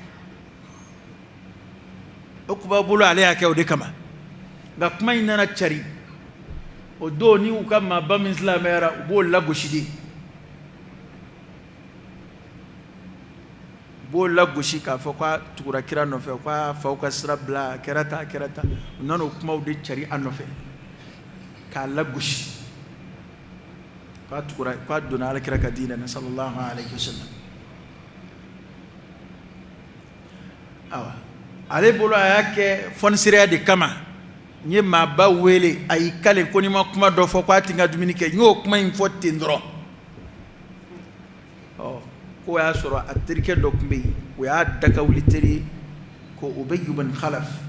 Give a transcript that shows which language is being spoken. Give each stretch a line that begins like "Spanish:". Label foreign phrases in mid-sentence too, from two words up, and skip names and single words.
Bambara: o kuba bolo ale y'a kɛ o de kama nka kuma in nana cari o don ni u ka maaba min silamɛyara u b'o lagosi de u b'o lagosi k'a fɔ k'a tugura kira nɔfɛ k'a faw ka sira bila a kɛra tan u nana o kumaw de cari a nɔfɛ k'a lagosi k'a donna alakira ka diinɛ na
Arabic: صلى الله عليه وسلم
Bambara: awa ale bolo a y'a kɛ fɔnisiriya de kama n ye maaba wele a y'i kale ko n'i ma kuma dɔ fɔ k'a ti n ka dumuni kɛ n y'o kuma in fɔ ten dɔrɔn ko y'a sɔrɔ a terikɛ dɔ tun bɛ yen o y'a dakawuli teri ko Ubay ibn Khalaf